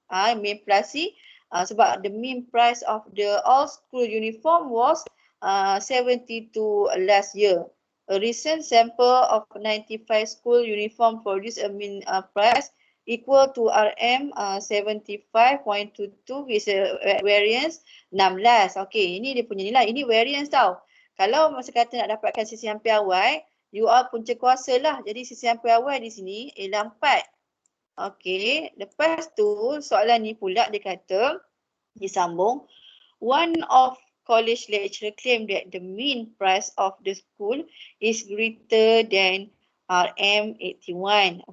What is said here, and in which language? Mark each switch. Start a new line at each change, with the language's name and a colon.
Malay: Mean populasi sebab
English: the mean price of the all school uniform was 72 last year. a recent sample of 95 school uniform produce a mean price equal to RM 75.22 with a variance 16.
Malay: Okey, ini dia punya nilai. Ini variance tau. Kalau masa kata nak dapatkan sisihan piawai, you are punca kuasa lah. Jadi sisihan piawai di sini ialah 4. Okey, lepas tu soalan ni pula dia kata, disambung,
English: one of college lecturer claim that the mean price of the school is greater than RM81.